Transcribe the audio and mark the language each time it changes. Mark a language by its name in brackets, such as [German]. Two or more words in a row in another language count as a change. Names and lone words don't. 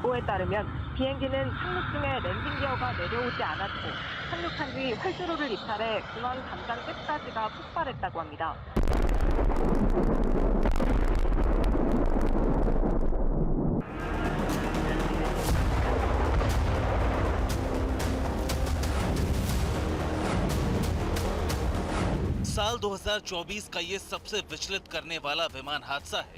[Korean] 보도에 따르면 비행기는 착륙 중에 랜딩 기어가 내려오지 않았고 착륙한 뒤 활주로를 이탈해 공항 담장 가스가 폭발했다고 합니다. [Hindi] साल 2024 का ये सबसे विचलित करने वाला विमान हादसा है।